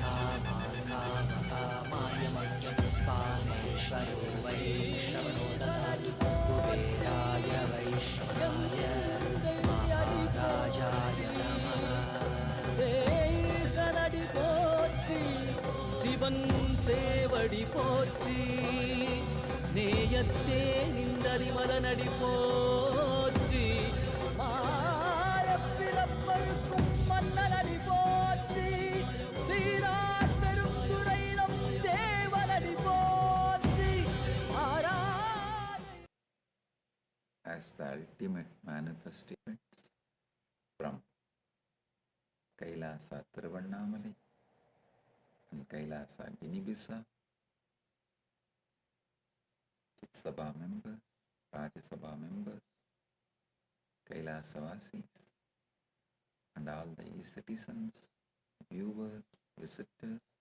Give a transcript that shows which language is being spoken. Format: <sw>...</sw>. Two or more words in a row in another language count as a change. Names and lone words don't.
<sa>कामाय मह्यं कामेश्वरो वै श्रवणो ददातु कुबेराय वैश्रवणाय महाराजाय नमः</sa> <ta>சனடி போற்றி சிவன் சேவடி போற்றி நேயத்தே நின்றடி மதனடி போற்றி மாயப்பிறப்பருக்கும் மன்னனடி போற்றி சீரார் பெருந்துரை நம் தேவனடி போற்றி ஆராதனை.</ta> <en>As the ultimate manifestation from Kailasa Thiruvannamalai and Kailasa Ginibisa, Sabha members, Rajya Sabha members, Kailasa-vasis, and all the citizens, viewers, visitors</en>